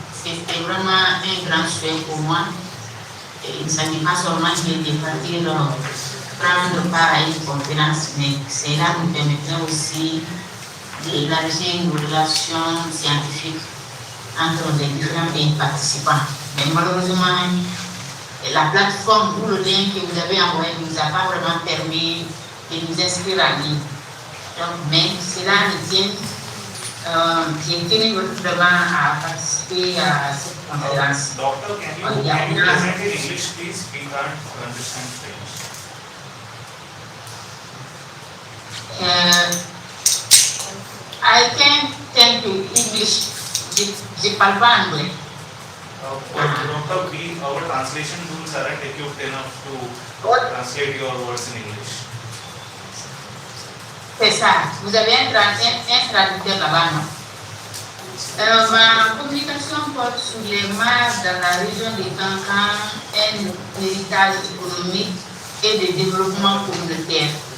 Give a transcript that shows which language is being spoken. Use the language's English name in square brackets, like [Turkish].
[French] C'était vraiment un grand souhait pour moi. Et il ne s'agit pas seulement de partir prendre part à une conférence, mais cela nous permettrait aussi d'élargir nos relations scientifiques entre les différents pays participants. Mais malheureusement, la plateforme ou le lien que vous avez envoyé ne nous a pas vraiment permis de nous inscrire en ligne. Donc, mais cela nous tient. J'ai tenu vraiment à participer à cette conférence. [English] Doctor, can you present in English, please? We can't understand French. I can tell you English. [French] Je parle pas anglais. [English] Doctor, our translation tools aren't equipped enough to translate your words in English. [French] C'est ça. Vous avez un traducteur là-bas, non? Ma communication porte sur les mares dans la région des Cancans, un héritage économique et de développement communautaire.